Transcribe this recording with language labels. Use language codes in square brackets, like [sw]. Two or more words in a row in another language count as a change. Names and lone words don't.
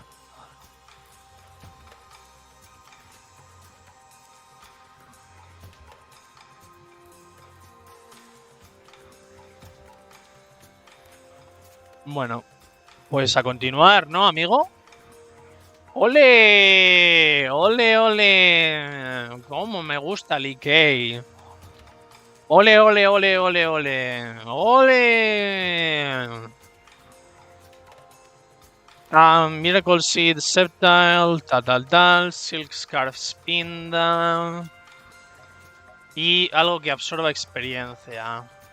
[es] Bueno, pues a continuar, ¿no, amigo? ¡Ole! ¡Ole, ole! ¡Cómo me gusta Likei! ¡Ole, ole, ole, ole, ole! ¡Ole! Miracle Seed, Sceptile, tal, Silk Scarf Spinda. Y algo que absorba experiencia.